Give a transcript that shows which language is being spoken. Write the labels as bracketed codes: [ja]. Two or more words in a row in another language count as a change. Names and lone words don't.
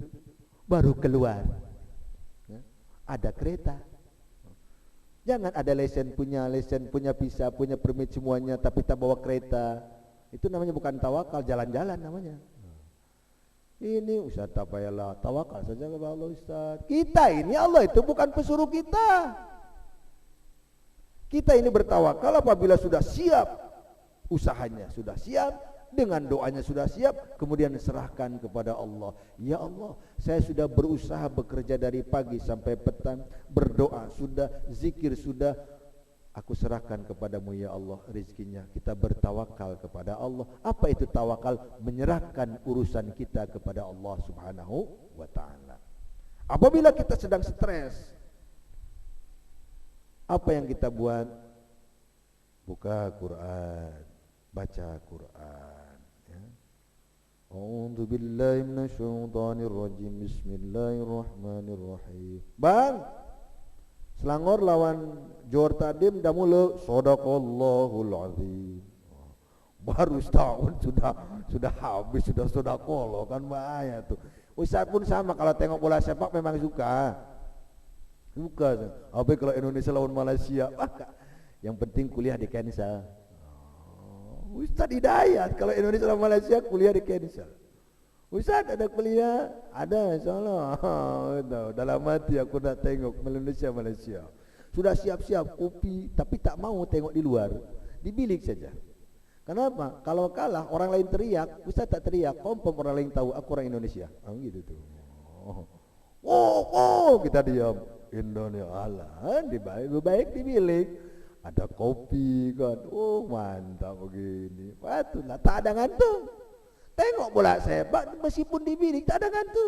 [ms] Baru keluar, ya, ada kereta. Jangan ada lesen, punya visa, punya permit semuanya, tapi tak bawa kereta. Itu namanya bukan tawakal, jalan-jalan namanya. Ini Ustaz tak payahlah, tawakal saja kepada Allah Ustaz. Kita ini, Allah itu bukan pesuruh kita. Kita ini bertawakal apabila sudah siap, usahanya sudah siap, dengan doanya sudah siap, kemudian serahkan kepada Allah. [ar] يا الله, [ms] saya sudah berusaha bekerja dari pagi sampai petang, berdoa sudah, zikir sudah, aku serahkan kepadamu [ar] يا الله [ms] rezekinya. Kita bertawakal kepada Allah. Apa itu tawakal? Menyerahkan urusan kita kepada Allah [ar] سبحانه وتعالى. [ms] Apabila kita sedang stres, apa yang kita buat? Buka Quran, baca Quran, ya. [ar] أعوذ بالله من الشيطان الرجيم. بسم الله الرحمن الرحيم. [ms] Bang, Selangor lawan Johor Tadim dah mula [ar] صدق الله العظيم. [ms] Baru setahun sudah habis, sudah kolo kan, bahaya tuh. Ustaz pun sama, kalau tengok bola sepak memang suka. Apa kalau Indonesia lawan Malaysia? Yang penting kuliah di cancel. Ustaz Hidayat, kalau Indonesia lawan Malaysia kuliah di cancel. Ustaz ada kuliah? Ada, insyaallah. Dalam hati aku nak tengok Malaysia. Sudah siap-siap kopi, tapi tak mau tengok di luar, di bilik saja. Kenapa? Kalau kalah orang lain teriak, Ustaz tak teriak, kompom orang lain tahu aku orang Indonesia. Gitu tuh. Kita diam. Indonesia Allah, lebih baik di bilik. Ada kopi kan, mantap begini. Patutlah, tak ada ngantuk. Tengok bola sepak meskipun di bilik tak ada ngantuk.